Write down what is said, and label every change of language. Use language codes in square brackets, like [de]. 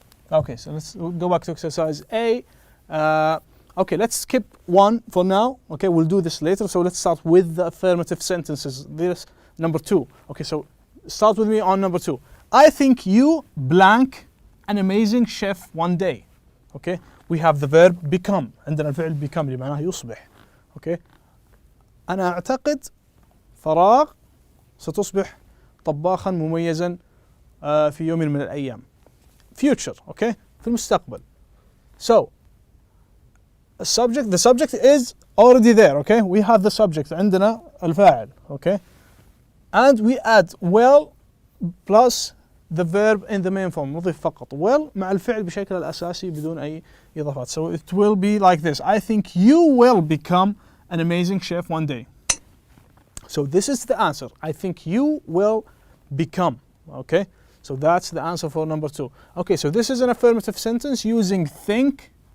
[en] Okay, so let's go back to exercise A. Okay, let's skip one for now. Okay, we'll do this later. So let's start with the affirmative sentences. This number 2. Okay, so start with me on number 2. I think you blank an amazing chef one day. Okay, we have the verb become. [ar] عندنا الفعل become اللي معناه يصبح. Okay, أنا أعتقد فراغ ستصبح طباخا مميزا في يوم من الأيام. [en] future. [ar] Okay, في المستقبل. [en] So the subject is already there. Okay, we have the subject, [ar] عندنا الفاعل. [en] Okay, and we add will plus the verb in the main form. [ar] نضيف فقط will مع الفعل بشكل الأساسي بدون أي إضافات. [en] So it will be like this: I think you will become an amazing chef one day. So this is the answer. I think you will become. Okay, so that's the answer for number 2. Okay, so this is an affirmative sentence using think.